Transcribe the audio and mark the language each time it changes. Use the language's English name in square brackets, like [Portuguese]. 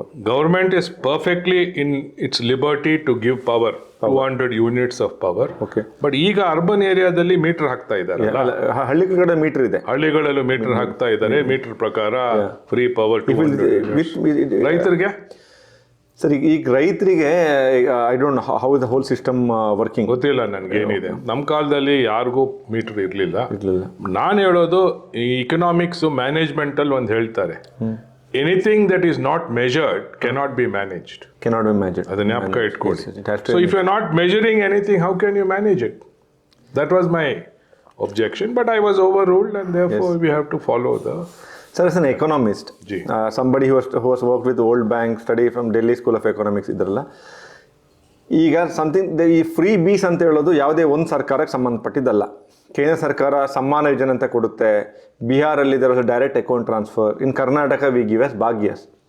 [English] Government is perfectly in its liberty to give power, 200 units of power. Okay. [Kannada] But ಈಗ urban ಏರಿಯಾದಲ್ಲಿ metre ಹಾಕ್ತಾ ಇದ್ದಾರೆ, ಹಳ್ಳಿಗಳ metre ಇದೆ, ಹಳ್ಳಿಗಳಲ್ಲೂ ಮೀಟರ್ ಹಾಕ್ತಾ ಇದ್ದಾರೆ. ಮೀಟರ್ ಪ್ರಕಾರ ಫ್ರೀ ಪವರ್ ರೈತರಿಗೆ. [English] sir, [Kannada] ಈಗ ರೈತರಿಗೆ [English] I don't how the whole system working [Kannada] ಗೊತ್ತಿಲ್ಲ ನನಗೇನಿದೆ. ನಮ್ಮ ಕಾಲದಲ್ಲಿ ಯಾರಿಗೂ ಮೀಟರ್ ಇರಲಿಲ್ಲ. ನಾನು ಹೇಳೋದು, ಈ ಇಕನಾಮಿಕ್ಸ್ ಮ್ಯಾನೇಜ್ಮೆಂಟಲ್ಲಿ ಒಂದು ಹೇಳ್ತಾರೆ, [English] Anything that is not measured cannot be managed. [Kannada] ಅದನ್ನ ಜ್ಞಾಪಕ ಇಟ್ಕೊಳ್ಳಿ. [English] So if you are not measuring anything, how can you manage it? That was my objection, but I was overruled and therefore we have to follow the... Sir, as an economist, somebody who has worked with World Bank, studied from Delhi School of Economics, ಇದ್ರಲ್ಲ, ಈಗ something [Kannada] ಈ free ಬೀಸ್ ಅಂತ ಹೇಳೋದು ಯಾವುದೇ ಒಂದು ಸರ್ಕಾರಕ್ಕೆ ಸಂಬಂಧಪಟ್ಟಿದ್ದಲ್ಲ. ಕೇಂದ್ರ ಸರ್ಕಾರ ಸಮ್ಮಾನ ಯೋಜನೆ ಅಂತ ಕೊಡುತ್ತೆ, ಬಿಹಾರಲ್ಲಿ ಇದರ direct account transfer, [English] in Karnataka we give as [Kannada] ಭಾಗ್ಯಸ್.